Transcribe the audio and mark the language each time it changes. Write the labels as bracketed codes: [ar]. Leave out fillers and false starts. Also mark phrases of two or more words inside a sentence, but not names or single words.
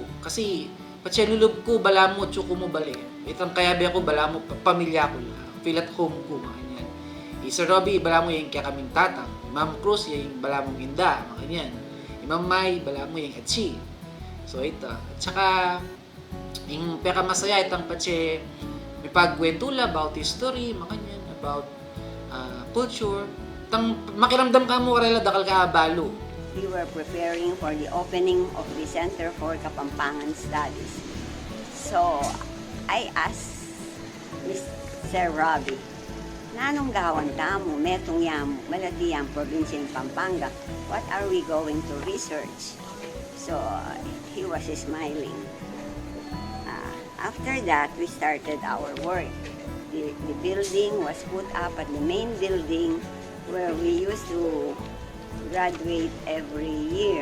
[pam] Kasi, patse lulub ko, bala mo, tsuko mo bali. Itang kaya ba ako, bala mo, pamilya ko lang. [en] feel at home [pam] ko, [tl] mga ganyan. [pam] Sir Robbie, bala mo yung kaya kaming tatang. Ma'am Cruz, yung bala mong inda, [tl] mga ganyan. [pam] Ma'am May, bala mo yung atsi. So [tl] ito. At saka, yung [pam] pekamasaya itang patse, may pagwentula [en] about history, [tl] mga ganyan, [en] about culture. [pam] Tang makiramdam ka mo karela dakal ka balo. [en] We were preparing for the opening of the Center for Kapampangan Studies. So, I asked Mr. Robbie, [pam] nanong gawan tamo, metong yam, malati yam, probinsya ng Pampanga, [en] what are we going to research? So, he was smiling. After that, we started our work. The building was put up at the main building where we used to graduate every year.